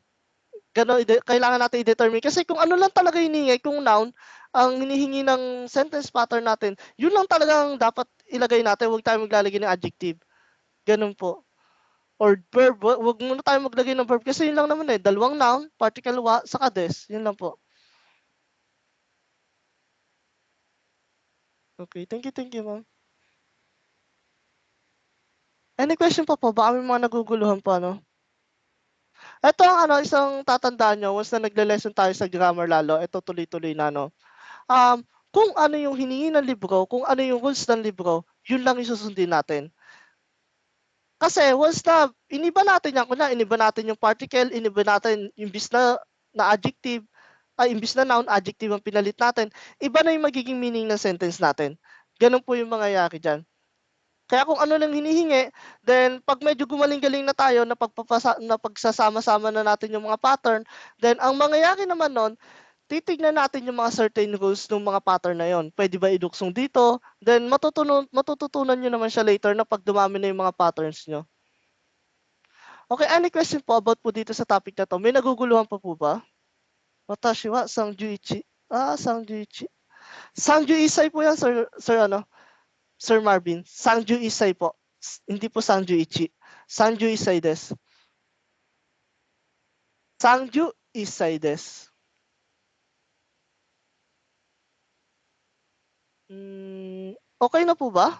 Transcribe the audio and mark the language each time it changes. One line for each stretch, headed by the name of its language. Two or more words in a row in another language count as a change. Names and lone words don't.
Filipino: Gano'n, kailangan natin i-determine. Kasi kung ano lang talaga hinihingi, kung noun, ang hinihingi ng
English: sentence pattern
Filipino: natin, yun lang talagang dapat ilagay natin. Huwag tayo maglalagay ng adjective. Ganun po. Or verb, huwag muna tayo maglagay ng verb kasi yun lang naman eh. Dalawang noun, particle wa, saka des. Yun lang po.
English: Okay, thank you, ma'am. Any question
Filipino: pa po? Baka may mga naguguluhan pa, no? Ito ang isang tatandaan nyo, once na nagle-lesson tayo sa grammar lalo, ito tuloy-tuloy na, no? Kung ano yung hiningi ng libro, kung ano yung rules ng libro, yun lang yung susundin natin. Kasi once na iniba natin yan, iniba natin yung particle, iniba natin imbis na adjective, imbis na noun, adjective ang pinalit natin, iba na yung magiging meaning ng sentence natin. Ganun po yung mangyayari dyan. Kaya kung ano lang hinihingi, then pag medyo gumaling-galing na tayo na pagsasama-sama na natin yung mga pattern, then ang mangyayari naman nun, titignan natin yung mga
English: certain rules
Filipino: ng mga pattern na yon. Pwede ba iduksong dito? Then matututunan nyo naman siya later na pag dumami na yung mga patterns nyo. Okay,
English: any question
Filipino: po about po dito sa topic na to? May naguguluhan pa po ba?
Japanese: 私は三十一。三十一. 三十一歳
Filipino: po yan, Sir Marvin.
Japanese: 三十一歳 po.
Filipino: Hindi po
Japanese: 三十一. 三十一歳です. 三十一歳です.
Filipino: Okay na po ba?